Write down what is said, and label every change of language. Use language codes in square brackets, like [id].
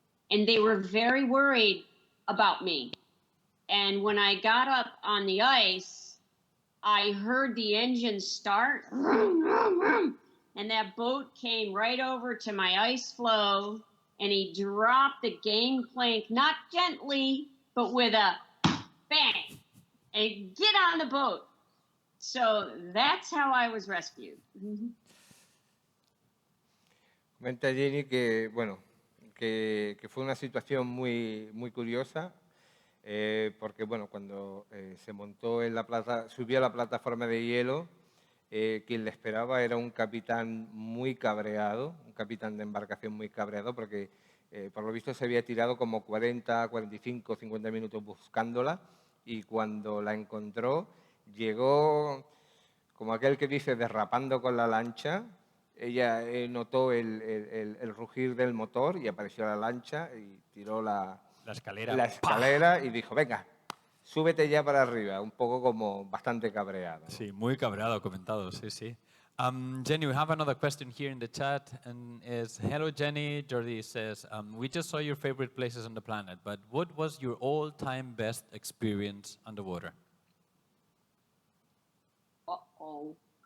[en] And they were very worried about me. And when I got up on the ice, I heard the engine start, and that boat came right over to my ice floe, and he dropped the gangplank, not gently, but with a bang, and get on the boat. So that's how I was rescued. [es] Comenta Jenny que, bueno, que fue una situación muy, muy curiosa, porque, bueno, cuando se montó en subió a la plataforma de hielo, quien le esperaba era un capitán muy cabreado, un capitán de embarcación muy cabreado, porque por lo visto se había tirado como 40, 45, 50 minutos buscándola, y cuando la encontró, llegó, como aquel que dice, derrapando con la lancha. Ella notó el rugir del motor y apareció la lancha y tiró la escalera y dijo, venga, súbete ya para arriba, un poco como bastante cabreado, ¿no? Sí, muy cabreado, comentado, sí, sí. [en] Jenny, we have another question here in the chat, and it's, hello Jenny, Jordi says, we just saw your favorite places on the planet, but what was your all-time best experience underwater? Uh-oh.